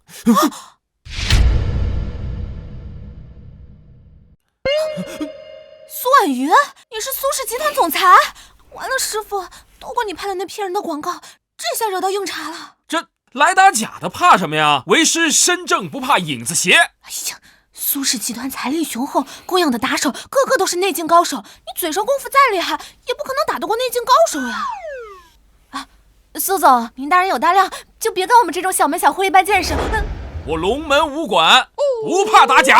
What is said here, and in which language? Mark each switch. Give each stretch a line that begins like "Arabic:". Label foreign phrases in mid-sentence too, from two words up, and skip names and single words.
Chinese: 蘇婉瑜，你是蘇氏集團總裁？完了，師傅，都怪你拍的那騙人的廣告，這下惹到硬茬了。這來打假的怕什麼呀？為師身正不怕影子斜。哎呀，蘇氏集團財力雄厚，供養的打手個個都是內勁高手，你嘴上功夫再厲害，也不可能打得過內勁高手呀。啊，蘇總，您大人有大量，就別跟我們這種小門小戶一般見識。我龍門武館不怕打假。